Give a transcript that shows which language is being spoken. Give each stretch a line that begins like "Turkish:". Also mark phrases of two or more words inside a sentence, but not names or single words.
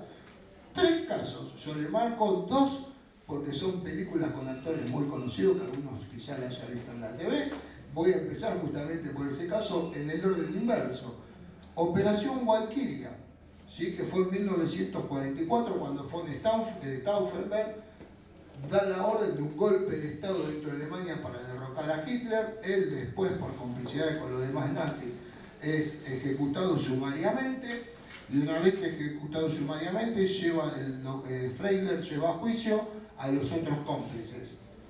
Spanish: 3 casos, yo le marco 2 porque son películas con actores muy conocidos, que algunos quizás las hayan visto en la TV. Voy a empezar justamente por ese caso en el orden inverso. Operación Walkiria, ¿sí? Que fue en 1944 cuando von Stauffenberg da la orden de un golpe de Estado dentro de Alemania para derrocar a Hitler. Él después, por complicidad con los demás nazis, es ejecutado sumariamente, y una vez que es ejecutado sumariamente, Freisler lleva a juicio a los otros cómplices.